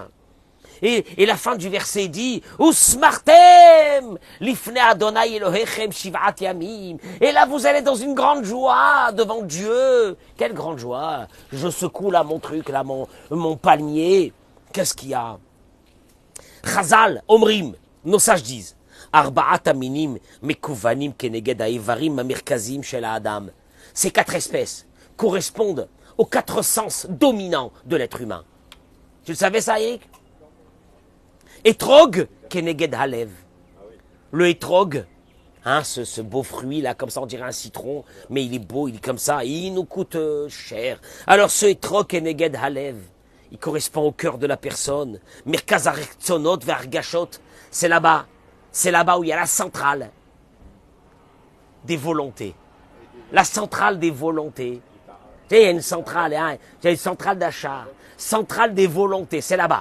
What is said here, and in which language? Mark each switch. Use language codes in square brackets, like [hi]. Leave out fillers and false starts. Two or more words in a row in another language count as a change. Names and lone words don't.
[fr] Et la fin du verset dit, [he] ושמחתם לפני ה' אלהיכם שבעת ימים. [fr] Et là, vous allez dans une grande joie devant Dieu. Quelle grande joie. Je secoue là mon truc, là mon palmier. Qu'est-ce qu'il y a? [he] חז"ל אומרים, [fr] nos sages disent, [he] ארבעת המינים מכוונים כנגד האיברים המרכזיים של אדם. [fr] Ces 4 espèces correspondent aux 4 sens dominants de l'être humain. Tu le savais ça, Eric? Etrog, [he] כנגד הלב. [fr] Le etrog, hein, ce beau fruit là, comme ça on dirait un citron, mais il est beau, il est comme ça, et il nous coûte cher. Alors ce etrog, [he] כנגד הלב, [fr] il correspond au cœur de la personne. [he] מרכז הרצונות והרגשות, [fr] c'est là-bas où il y a la centrale des volontés. La centrale des volontés. Tu sais, il y a une centrale, hein, il y a une centrale d'achat, centrale des volontés, c'est là-bas.